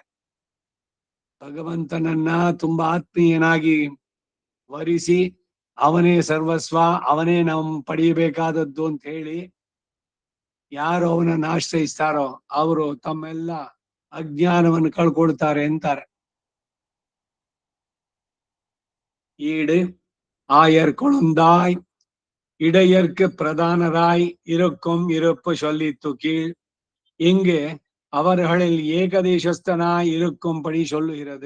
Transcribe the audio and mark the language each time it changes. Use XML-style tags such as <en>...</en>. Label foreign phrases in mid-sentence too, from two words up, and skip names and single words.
<kn>ಭಗವಂತನನ್ನ ತುಂಬಾ ಆತ್ಮೀಯನಾಗಿ ವರಿಸಿ ಅವನೇ ಸರ್ವಸ್ವ, ಅವನೇ ನಾವು ಪಡೆಯಬೇಕಾದದ್ದು ಅಂತ ಹೇಳಿ ಯಾರು ಅವನನ್ನು ಆಶ್ರಯಿಸ್ತಾರೋ ಅವರು ತಮ್ಮೆಲ್ಲ ಅಜ್ಞಾನವನ್ನು ಕಳ್ಕೊಳ್ತಾರೆ ಅಂತಾರೆ.</kn> <ta>ஈடு ஆயர் கொழுந்தாய் இடையர்க்கு பிரதானராய் இருக்கும் இருப்பு சொல்லித்து கீழ். இங்கு அவர்களில் ஏகதேசஸ்தனாய் இருக்கும்படி சொல்லுகிறது.</ta>